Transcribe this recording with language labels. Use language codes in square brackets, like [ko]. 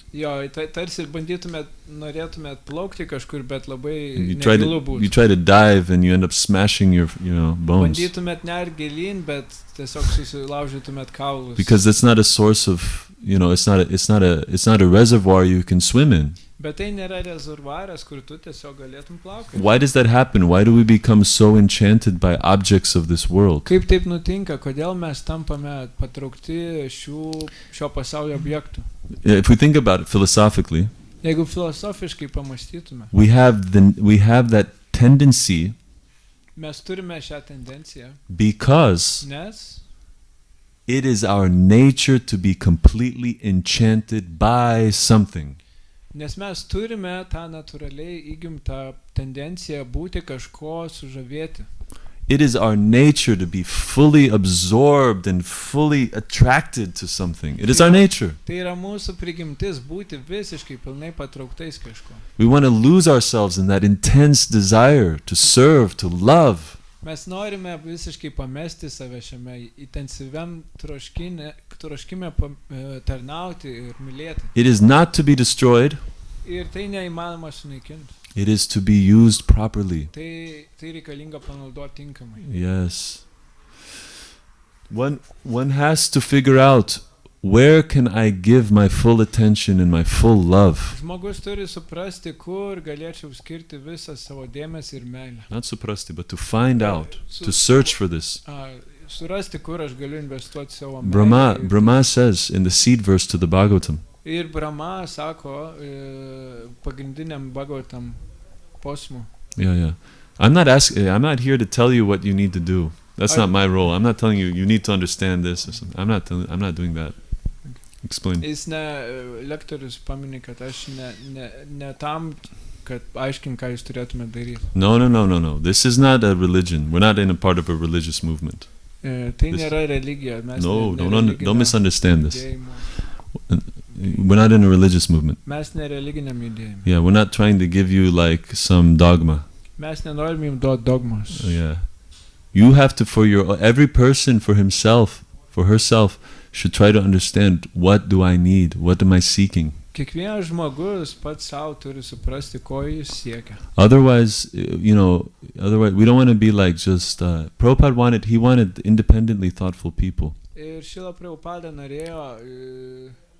[lt] Jo, tarsi norėtumėt plaukti kažkur, bet labai [en] You [lt] negilu būtų. [en] try to dive and you end up smashing your bones. [lt] Bandytumėt nerti gilyn, bet tiesiog susilaužytumėt kaulus. [en] Because that's not a source of, it's not a reservoir you can swim in. [lt] Bet tai nėra rezervuaras, kur tu tiesiog galėtum plaukti. [en] Why does that happen? Why do we become so enchanted by objects of this world? [lt] Kaip taip nutinka? Kodėl mes tampame patraukti šio pasaulio objektų? [en] If we think about it philosophically, [lt] Jeigu filosofiškai pamąstytume, [en] we have that tendency [lt] mes turime šią tendenciją, [en] because [lt] nes [en] it is our nature to be completely enchanted by something. [lt] mes turime tą natūraliai įgimtą tendenciją būti kažko sužavėti. [en] It is our nature to be fully absorbed and fully attracted to something. It is our nature. [lt] Tai yra mūsų prigimtis būti visiškai pilnai patrauktais kažko. [en] We want to lose ourselves in that intense desire to serve, to love. [lt] Mes norime visiškai pamesti save šiame intensyviam troškime tarnauti ir mylėti. [en] It is not to be destroyed. [lt] Ir tai neįmanoma sunaikinti. [en] It is to be used properly. [lt] Tai reikalinga panaudoti tinkamai. [en] Yes. One has to figure out, where can I give my full attention and my full love? [lt] Žmogus turi suprasti, kur galėčiau skirti visą savo dėmesį ir meilę. [en] Not suprasti, but to find out, to search for this. [lt] surasti, kur aš galiu investuoti savo [en] Brahma, [lt] meilę. [en] Brahma says in the seed verse to the Bhagavatam, [lt] Ir Brahma sako pagrindiniam Bhagavatam posmu. [en] yeah. I'm not here to tell you what you need to do. That's not my role. I'm not telling you you need to understand this or something. I'm not doing that. Explain. [lt] Jis lektorius paminė, kad aš ne tam, kad aiškin, ką jūs turėtume daryti. [en] No. This is not a religion. We're not in a part of a religious movement. [lt] Tai nėra religija. Mes [en] Don't misunderstand this. [lt] judėjimo. [en] We're not in a religious movement. [lt] Mes nereliginiam judėjimui. [en] Yeah, we're not trying to give you like some dogma. [lt] Mes nenorim jums duoti dogmos. [en] Yeah. You have to, every person for himself, for herself, should try to understand, what do I need? What am I seeking? [lt] Kiekvienas žmogus pats savo turi suprasti, ko jis siekia. [en] Otherwise, we don't want to be like just, Prabhupada wanted independently thoughtful people. [lt] Ir Šrila Prabhupada norėjo